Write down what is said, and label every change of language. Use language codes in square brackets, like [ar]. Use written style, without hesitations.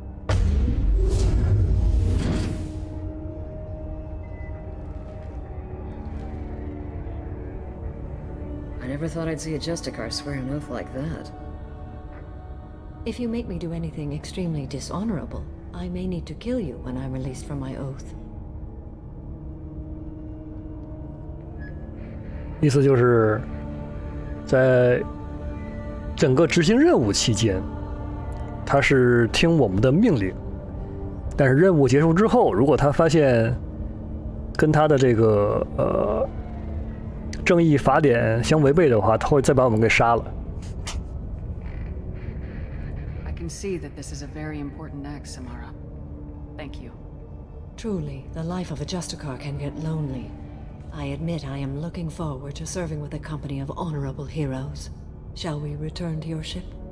[en] I never thought I'd see a Justicar swear an oath like that. If you make me do anything extremely dishonorable, I may need to kill you when I'm released from my oath. [zh] 意思就是，在整个执行任务期间，他是听我们的命令，但是任务结束之后，如果他发现跟他的这个正义法典相违背的话，他会再把我们给杀了。 [en] I can see that this is a very important act, Samara. Thank you. Truly, the life of a Justicar can get lonely. I admit I am looking forward to serving with a company of honorable heroes. Shall we return to your ship?